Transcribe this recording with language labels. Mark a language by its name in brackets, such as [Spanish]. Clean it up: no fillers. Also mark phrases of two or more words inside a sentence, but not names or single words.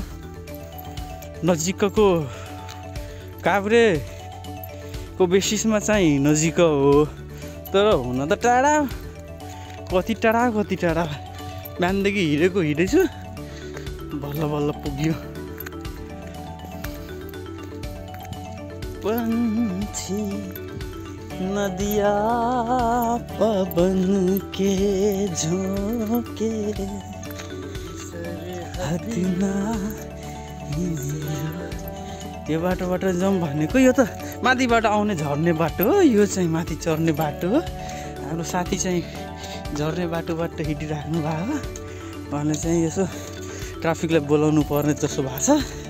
[Nepali] नजिकको काभ्रेको बेसिसमा चाहिँ नजिक हो तर हुन त टाढा। कति टाढा बिहानदेखि हिँडेछु बल्ल बल्ल पुग्यो। [Hindi] पंछी नदिया पवन के झोंके हदना। [Nepali] यो बाटोबाट जाउँ भनेको। यो त माथिबाट आउने झर्ने बाटो हो। यो चाहिँ माथि चढ्ने बाटो हो। हाम्रो साथी चाहिँ झर्ने बाटोबाट हिँडिराख्नु भएको। उहाँले चाहिँ यसो ट्राफिकलाई बोलाउनु पर्ने जस्तो भएको छ।